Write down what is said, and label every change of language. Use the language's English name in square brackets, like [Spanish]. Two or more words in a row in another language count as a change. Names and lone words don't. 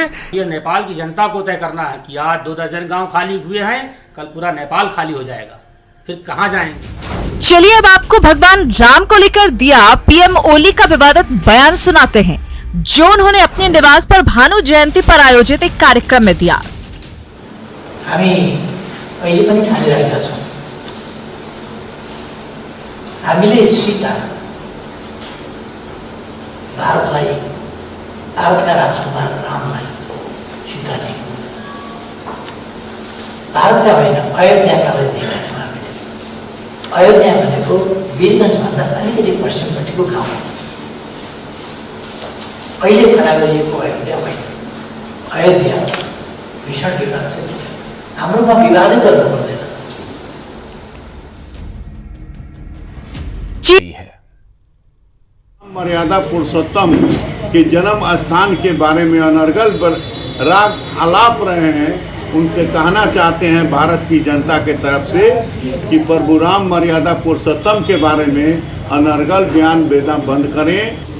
[Hindi] ये नेपाल की जनता को तय करना है कि आज 2 दर्जन गांव खाली हुए हैं, कल पूरा नेपाल खाली हो जाएगा, फिर कहां जाएंगे। चलिए अब आपको भगवान राम को लेकर दिया पीएम ओली का विवादित बयान सुनाते हैं, जो उन्होंने अपने निवास पर भानु जयंती पर आयोजित एक कार्यक्रम में दिया। [Nepali] अहिले पनि ठानिरहेका छौँ, हामीले सीता भारतलाई, भारतका राजकुमार रामलाई सीता दियौँ, भारतका होइन अयोध्याकालाई दिएका थियौँ हामीले। अयोध्या भनेको वीरगञ्जभन्दा अलिकति पश्चिमपट्टिको गाउँ हो। अहिले खडा गरिएको अयोध्या होइन, अयोध्या भीषण विवाद छ, हाम्रोमा विवादै गर्नु पर्दैन। [Hindi] मर्यादा पुरुषोत्तम के जन्म स्थान के बारे में अनर्गल राग आलाप रहे हैं, उनसे कहना चाहते हैं भारत की जनता के तरफ से कि प्रभु राम मर्यादा पुरुषोत्तम के बारे में अनर्गल बयान देना बंद करें।